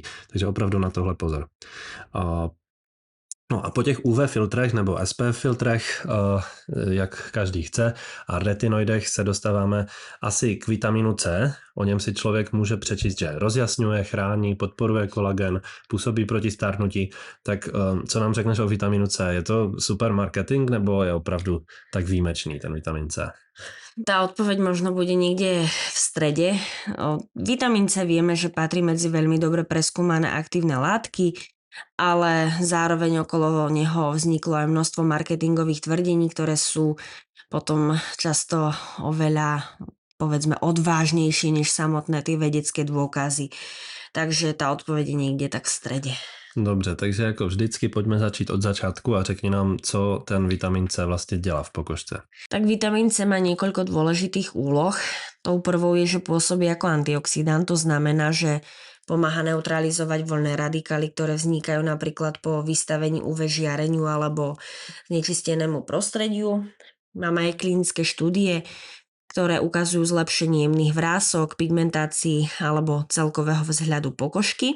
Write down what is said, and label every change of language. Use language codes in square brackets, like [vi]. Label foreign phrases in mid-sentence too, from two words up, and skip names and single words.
[cs] Takže opravdu na tohle pozor. No a po těch UV filtrech nebo SPF filtrech, jak každý chce, a retinoidech se dostáváme asi k vitamínu C. O něm si člověk může přečíst, že rozjasňuje, chrání, podporuje kolagen, působí proti stárnutí. Tak co nám řekneš o vitamínu C? Je to super marketing nebo je opravdu tak výjimečný ten vitamín C? [sk] Tá odpoveď možno bude niekde v strede. Vitamín C vieme, že patrí medzi veľmi dobre preskúmané aktívne látky, ale zároveň okolo neho vzniklo aj množstvo marketingových tvrdení, ktoré sú potom často oveľa, povedzme, odvážnejšie než samotné tie vedecké dôkazy. Takže tá odpoveď je niekde tak v strede. [cs] Dobře, takže jako vždycky pojďme začít od začátku a řekni nám, co ten vitamín C vlastně dělá v pokožce. [sk] Tak vitamín C má niekoľko dôležitých úloh. Tou prvou je, že pôsobí ako antioxidant, to znamená, že pomáha neutralizovať voľné radikály, ktoré vznikajú napríklad po vystavení UV žiareniu alebo znečistenému prostrediu. Máme aj klinické štúdie, ktoré ukazujú zlepšenie jemných vrások, pigmentácií alebo celkového vzhľadu pokožky.